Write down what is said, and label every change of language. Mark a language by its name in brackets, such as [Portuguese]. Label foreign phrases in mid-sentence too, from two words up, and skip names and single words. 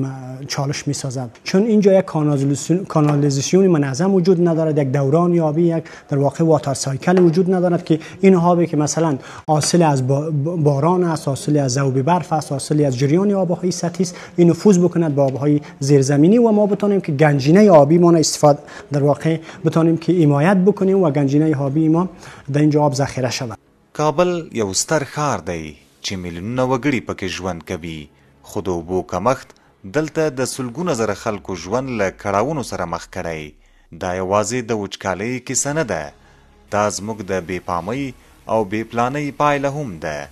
[Persian] چالش می سازد، چون اینجا یک کانالیزاسیون منظم وجود ندارد، یک دوران آبی، یک در واقع [English] water cycle [Persian] وجود ندارد که این آبی که مثلا حاصل از باران است، حاصل از ذوب برف است، حاصل از جریان آبهای سطحی است، این نفوذ بکند به آبهای زیرزمینی و ما بتونیم که گنجینه آبی ما استفاده در واقع بتونیم که حمایت بکنیم و گنجینه آبی ما در اینجا آب ذخیره شود. [Pashto] کابل یو ستر ښار دی چې میلیونونه وګړي پکې ژوند کوي، خو د اوبو کمښت دلته د سلګونه زره خلکو ژوند له کړاوونو سره مخ کړی. دا یوازې د وچکالۍ کیسه نه ده، دا زموږ د بې پامۍ او بې پلانۍ پایله هم ده.